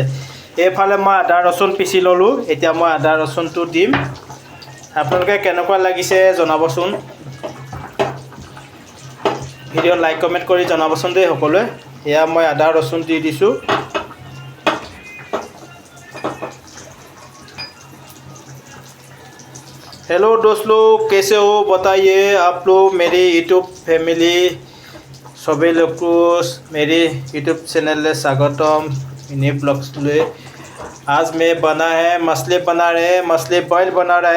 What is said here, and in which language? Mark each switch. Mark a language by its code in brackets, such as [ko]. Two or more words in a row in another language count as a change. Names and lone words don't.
[as] এইফালে মই আদা ৰচুন পিচি ল'লোঁ। এতিয়া মই আদা ৰচুনটো দিম। আপোনালোকে কেনেকুৱা লাগিছে জনাবচোন। ভিডিঅ' [en] like comment [as] কৰি জনাবচোন দেই সকলোৱে। এয়া মই আদা ৰচুন দি দিছোঁ। [hi] हेलो दोस्त लोग, कैसे हो बताइए आप लोग। मेरी [en] YouTube family [hi] सभी लोग को मेरे [en] YouTube channel [hi] में स्वागतम। इन्हीं ब्लॉग्स में आज मैं बना है मछली बना रहे हैं, मछली बॉयल बना रहा है।